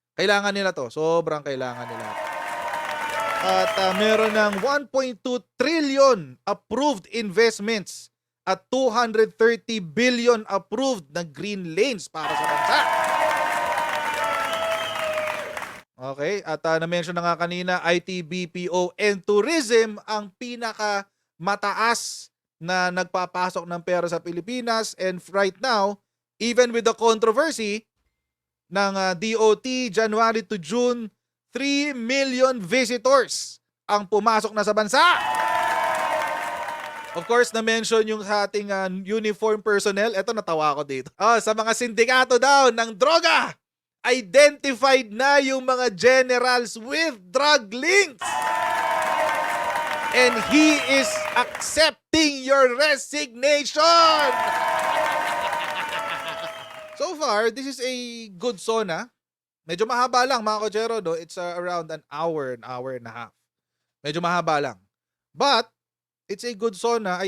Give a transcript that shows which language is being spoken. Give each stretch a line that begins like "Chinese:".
Filipino: Kailangan nila to. Sobrang kailangan nila. At meron ng 1.2 trillion approved investments at 230 billion approved na green lanes para sa bansa. Okay, at na-mention na nga kanina, IT, BPO, and tourism ang pinaka mataas na nagpapasok ng pera sa Pilipinas.
English: And right now, even with the controversy ng DOT, January to June, 3 million visitors
Filipino: ang pumasok na sa bansa.
English: Of course,
Filipino: na-mention yung sa ating uniform personnel. Eto, natawa ako dito. Sa mga sindikato daw ng droga, identified na yung mga generals with drug links.
English: And he is accepting your resignation. So far, this is a good SONA.
Filipino: Medyo mahaba lang, mga kochero, no?
English: It's around an hour and a half.
Filipino: Medyo mahaba lang.
English: But, it's a good SONA.